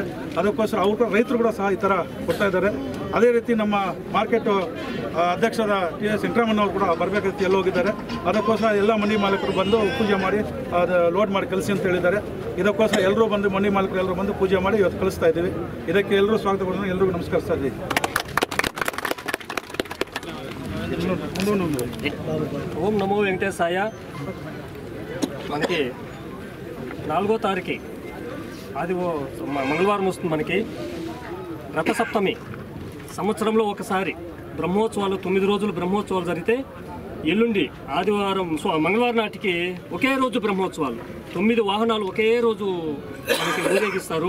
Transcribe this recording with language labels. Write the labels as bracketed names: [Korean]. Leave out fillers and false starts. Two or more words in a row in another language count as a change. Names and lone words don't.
[Kannada] ಅದಕ್ಕೋಸ್ಕರ ಅವ್ರು ರೈತರು ಕೂಡ ಸಹ ಈ ಥರ ಕೊಡ್ತಾ ಇದ್ದಾರೆ. ಅದೇ ರೀತಿ ನಮ್ಮ ಮಾರ್ಕೆಟು ಅಧ್ಯಕ್ಷರ TS ವೆಂಕಟರಮಣ್ಣವ್ರು ಕೂಡ ಬರಬೇಕಂತ ಎಲ್ಲ ಹೋಗಿದ್ದಾರೆ. ಅದಕ್ಕೋಸ್ಕರ ಎಲ್ಲ ಮಂಡಿ ಮಾಲೀಕರು ಬಂದು ಪೂಜೆ ಮಾಡಿ ಅದು ಲೋಡ್ ಮಾಡಿ ಕಳಿಸಿ ಅಂತ ಹೇಳಿದ್ದಾರೆ. ಇದಕ್ಕೋಸ್ಕರ ಎಲ್ಲರೂ ಬಂದು ಮಂಡಿ ಮಾಲೀಕರು ಎಲ್ಲರೂ ಬಂದು ಪೂಜೆ ಮಾಡಿ ಇವತ್ತು ಕಳಿಸ್ತಾ ಇದ್ದೀವಿ. ಇದಕ್ಕೆ ಎಲ್ಲರೂ ಸ್ವಾಗತ ಕೊಡೋಣ, ಎಲ್ಲರಿಗೂ ನಮಸ್ಕರಿಸ್ತಾ ಇದ್ದೀವಿ. [Sanskrit] ఓం నమో వెంకటేశాయ. [Telugu] మనకి 4వ తారీఖు అది మంగళవారం వస్తుంది. మనకి రథసప్తమి సంవత్సరంలో ఒకసారి బ్రహ్మోత్సవాలు 9 రోజులు బ్రహ్మోత్సవాలు జరిగితే ఎల్లుండి ఆదివారం మంగళవారం నాటికి ఒకే రోజు బ్రహ్మోత్సవాలు 9 వాహనాలు ఒకే రోజు మనకి ఊరేగిస్తారు.